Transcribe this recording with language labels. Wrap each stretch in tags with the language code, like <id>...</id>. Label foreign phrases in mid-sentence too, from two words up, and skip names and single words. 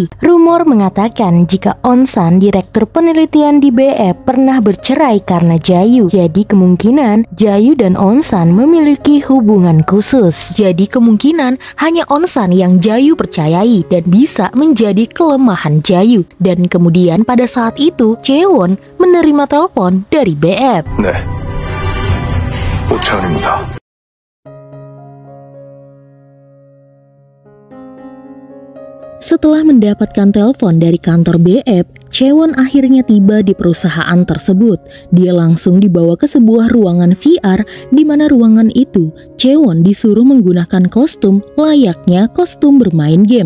<id>Rumor mengatakan jika On-san, direktur penelitian di BF, pernah bercerai karena Jayu. Jadi kemungkinan Jayu dan On-san memiliki hubungan khusus. Jadi kemungkinan hanya On-san yang Jayu percayai dan bisa menjadi kelemahan Jayu. Dan kemudian pada saat itu Chaewon menerima telepon dari BF.</id> <ko>네, 오차원입니다.</ko> <id>Setelah mendapatkan telepon dari kantor BF, Chaewon akhirnya tiba di perusahaan tersebut. Dia langsung dibawa ke sebuah ruangan VR, di mana ruangan itu Chaewon disuruh menggunakan kostum layaknya kostum bermain game.</id>